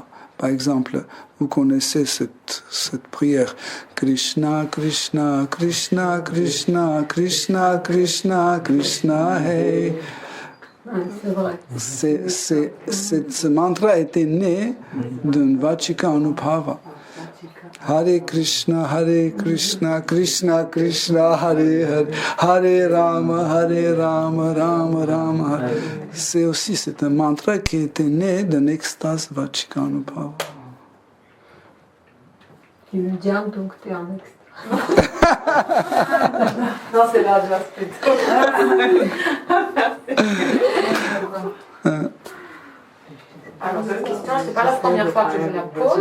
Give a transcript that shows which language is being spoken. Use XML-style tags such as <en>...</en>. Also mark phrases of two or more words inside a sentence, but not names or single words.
<fr>Par exemple, vous connaissez cette prière. Krishna, Krishna, Krishna, Krishna, Krishna, Krishna, Krishna, hey. C'est vrai. Ce mantra était né d'un</fr> <sa>Vachika Anubhava. Hare Krishna, Krishna Krishna, Hare Hare, Hare Rama, Rama Rama.</sa> <fr>C'est un mantra qui était né d'un extase</fr> <sa>Vachika Anubhava.</sa> <fr>Tu le dis donc tu es en extase. Non, c'est la jazz plutôt. Alors cette question, c'est pas la première fois que je la pose.</fr>